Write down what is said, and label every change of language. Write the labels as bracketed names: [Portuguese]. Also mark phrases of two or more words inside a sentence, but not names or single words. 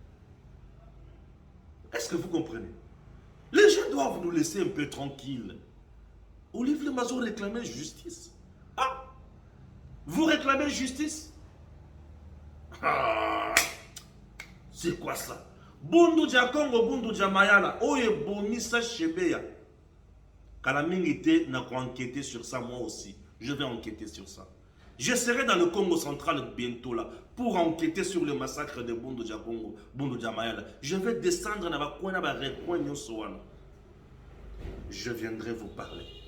[French] Est-ce que vous comprenez? Les gens doivent nous laisser un peu tranquilles. Olivier Mazou réclamait justice. Ah, vous réclamez justice? Ah, c'est quoi ça? [Lingala] Bundu dia Congo, Bundu dia Mayala, oye bomisa Chebeya. [French] Kalamingité n'a qu'à enquêter sur ça, moi aussi. Je vais enquêter sur ça. Je serai dans le Congo central bientôt là pour enquêter sur le massacre de Bundu dia Congo, Bundu dia Mayala. Je vais descendre dans la coin de je viendrai vous parler.